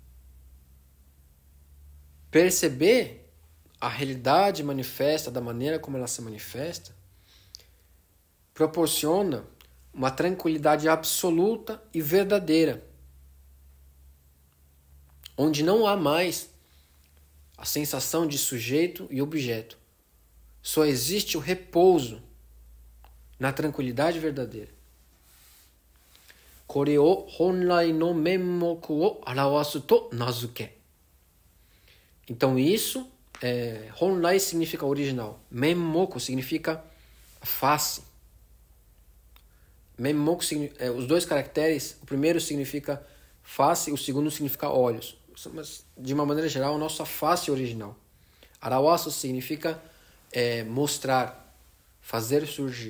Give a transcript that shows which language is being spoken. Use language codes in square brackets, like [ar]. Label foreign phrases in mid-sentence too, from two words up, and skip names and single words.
[pt] Perceber a realidade manifesta da maneira como ela se manifesta proporciona uma tranquilidade absoluta e verdadeira, onde não há mais a sensação de sujeito e objeto. Só existe o repouso na tranquilidade verdadeira. [ja] これを本来の面目を現すと名付け. [pt] Então isso, honrai significa original. Menmoku significa face. Menmoku, os dois caracteres, o primeiro significa face, o segundo significa olhos. Mas, de uma maneira geral, a nossa face original. Arawasu significa mostrar, fazer surgir.